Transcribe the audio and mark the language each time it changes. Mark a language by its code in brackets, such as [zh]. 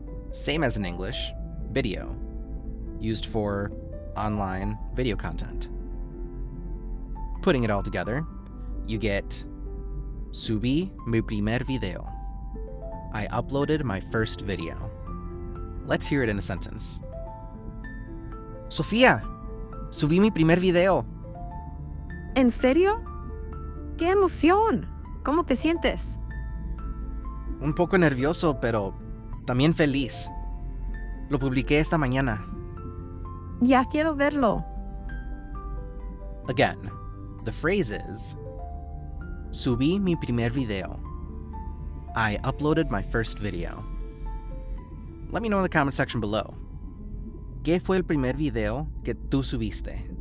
[en] Same as in English, video, used for online video content. Putting it all together, you get [es] Subí mi primer video. [en] I uploaded my first video. Let's hear it in a sentence. [es] Sofía, subí mi primer video. ¿En serio? ¡Qué emoción! ¿Cómo te sientes? Un poco nervioso, pero también feliz. Lo publiqué esta mañana. Ya quiero verlo. [en] Again, the phrase is, [es] subí mi primer video. [en] I uploaded my first video. Let me know in the comment section below. [es] ¿Qué fue el primer video que tú subiste?